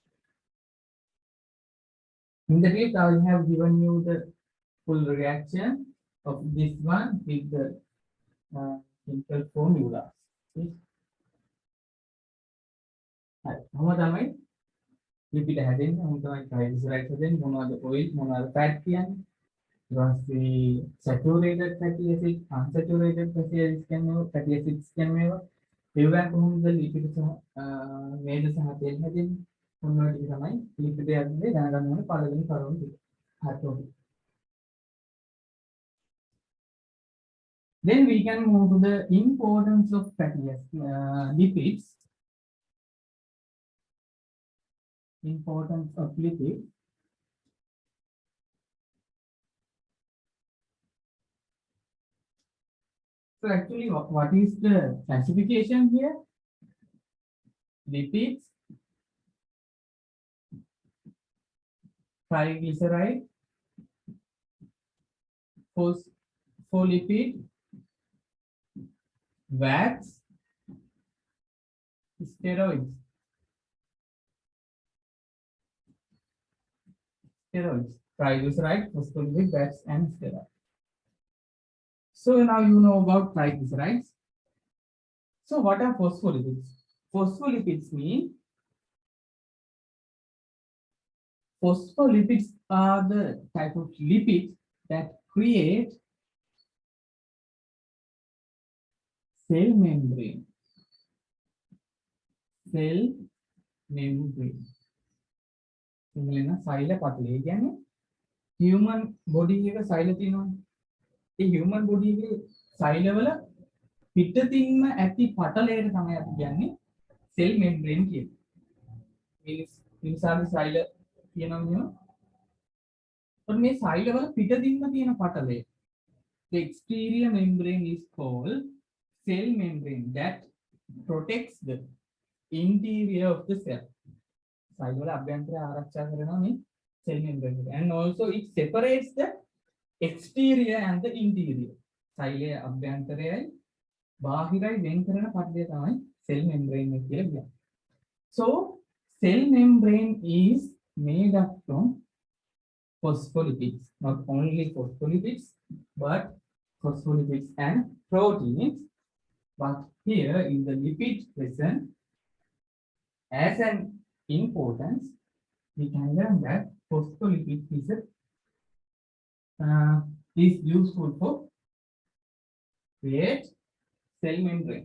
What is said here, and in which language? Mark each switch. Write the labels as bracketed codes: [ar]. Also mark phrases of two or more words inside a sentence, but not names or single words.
[en] In the clip, I have given you the full reaction of this one with the chemical formula. Okay. How much lipid [si] හැදෙන්නේ මොනවද triglycerides හැදෙන්නේ මොනවද oil මොනවද fat කියන්නේ ඊට [en] saturated fatty acids unsaturated fatty acids [si] කියන්නේ [en] fatty acids [si] කියන්නේ ඒවා කොහොමද lipid සහ මේද සහ තෙල් හැදෙන්නේ මොන වගේ තමයි lipid හැදෙන්නේ දැනගන්න ඕනේ පළවෙනි කරුණ ටික. හරි. [en] Then we can move to the importance of fatty lipids. Importance of lipids. So actually, what is the classification here? Lipids, triglyceride, phospholipid, wax, steroids. Steroids, triglyceride, phospholipid, wax, and steroids. So now you know about triglycerides. So what are phospholipids? Phospholipids mean phospholipids are the type of lipids that create cell membrane. Cell membrane. [si] ඉංග්‍රීසියෙන් සෛල පටලය. ඒ කියන්නේ [en] human body [si] එක සෛල තියෙනවනේ. ඒ [en] human body [si] එකේ සෛලවල පිටතින්ම ඇති පටලයට තමයි අපි කියන්නේ [en] cell membrane [si] කියන්නේ. මිනිසාගේ සෛල තියෙනවා නේ. पण මේ සෛලවල පිටතින්ම තියෙන පටලය. [en] The exterior membrane is called cell membrane that protects the interior of the cell. [si] සෛලවල අභ්‍යන්තරය ආරක්ෂා කරනවා මේ [en] cell membrane [si] එක. [en] And also it separates the exterior and the interior. [si] සෛලයේ අභ්‍යන්තරයයි බාහිරයි වෙන් කරන පටලය තමයි [en] cell membrane [si] එක කියලා කියන්නේ. [en] So cell membrane is made up from phospholipids, not only phospholipids, but phospholipids and proteins. But here in the lipid lesson, as an importance, we can learn that phospholipid is useful for create cell membrane.